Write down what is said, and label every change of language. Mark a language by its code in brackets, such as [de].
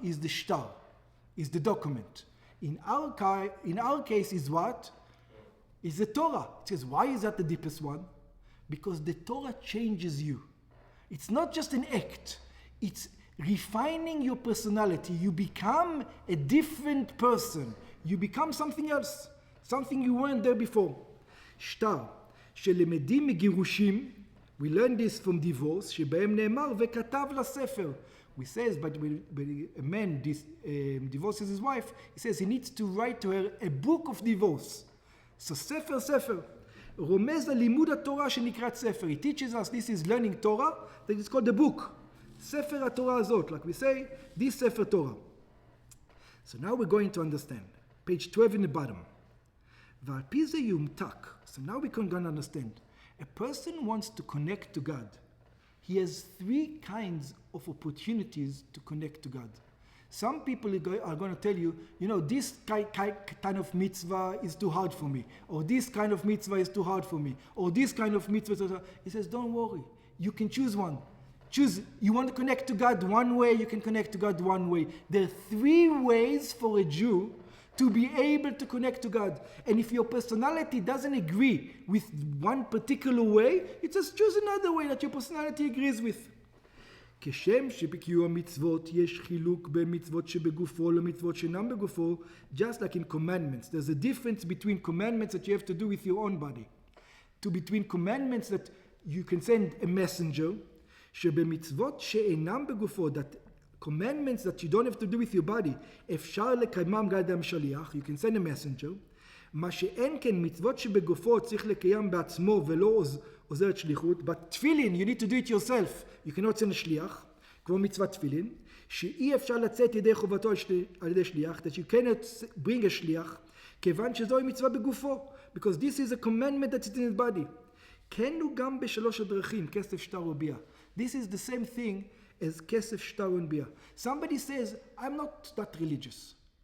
[en] Is the shtar, is the document. In our case is what? Is the Torah. It says, why is that the deepest one? Because the Torah changes you. It's not just an act. It's refining your personality. You become a different person. You become something else. Something you weren't there before. [he] שטר, שלמדים מגירושים, [en] we learn this from divorce, [he] שבהם נאמר וכתב לספר. [en] We says, but when a man divorces his wife, he says he needs to write to her a book of divorce. So ספר. [he] רומז על לימוד התורה שנקראת ספר. [en] He teaches us this is learning Torah, that is called the book. [he] ספר התורה הזאת, [en] like we say, this ספר Torah. So now we're going to understand. Page 12 in the bottom. [he] ועל פי זה יומתק. [en] So now we can understand. A person wants to connect to God. He has 3 kinds of opportunities to connect to God. Some people are going to tell you, this kind of mitzvah is too hard for me, or this kind of mitzvah is too hard for me, or this kind of mitzvah is too hard. He says, don't worry. You can choose one. Choose. You want to connect to God one way, you can connect to God one way. There are 3 ways for a Jew to be able to connect to God. And if your personality doesn't agree with one particular way, it says choose another way that your personality agrees with. [he] כשם שבקיום המצוות יש חילוק בין מצוות שבגופו למצוות שאינם בגופו, [en] just like in commandments. There's a difference between commandments that you have to do with your own body, to between commandments that you can send a messenger, [he] שבמצוות שאינם בגופו, [en] that commandments that you don't have to do with your body, [he] אפשר לקיימם על ידי המשליח, [en] you can send a messenger, [he] מה שאין כן מצוות שבגופו צריך לקיים בעצמו ולא עוזרת שליחות, [en] but תפילין, you need to do it yourself, you cannot send a שליח, [he] כמו מצוות תפילין, שאי אפשר לצאת ידי חובתו על ידי שליח, [en] that you cannot bring a שליח, [he] כיוון שזוהי מצווה בגופו, [en] because this is a commandment that is in his body. [he] כן הוא גם בשלוש הדרכים, כסף שטר וביאה. [en] This is the same thing as kesef, shtar, and bia. Somebody says, I'm not that religious.